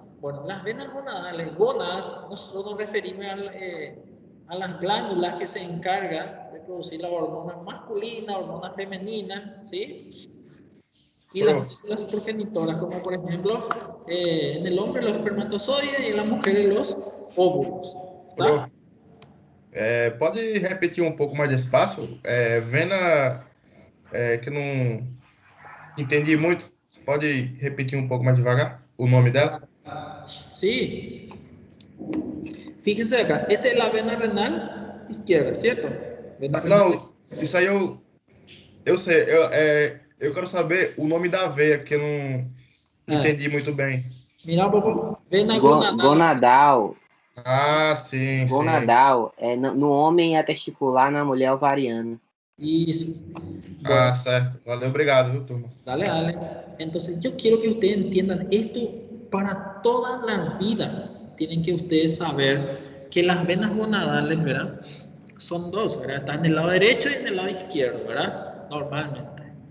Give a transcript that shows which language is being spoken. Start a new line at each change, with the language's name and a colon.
Spanish: Bueno, las venas gonadales, gónadas, nosotros nos referimos a las glándulas que se encargan de producir la hormona masculina, hormona femenina, ¿sí? Y las células progenitoras, como por ejemplo, en el hombre los espermatozoides y en la mujer los óvulos.
Portuguese: ¿Tá? Pode repetir um pouco mais despacio? Vena que eu não entendi muito. Pode repetir um pouco mais devagar o nome dela?
Spanish: Sí. Fíjense acá, esta es la vena renal izquierda, ¿cierto? Vena renal.
Portuguese: Não, isso aí eu sei. Eu quero saber o nome da veia, que eu não entendi muito bem.
Spanish: Mira un poco. Vena gonadal. Gonadal.
Portuguese: Ah, sim, Gonadal. No homem é testicular, na mulher é ovariana. Isso. Bueno. Ah, certo. Valeu, obrigado, viu, turma?
Spanish: Dale, dale. Entonces, yo quiero que ustedes entiendan esto para toda la vida. Tienen que ustedes saber que las venas gonadales, ¿verdad? Son dos, ¿verdad? Están en el lado derecho y en el lado izquierdo, ¿verdad? Normalmente.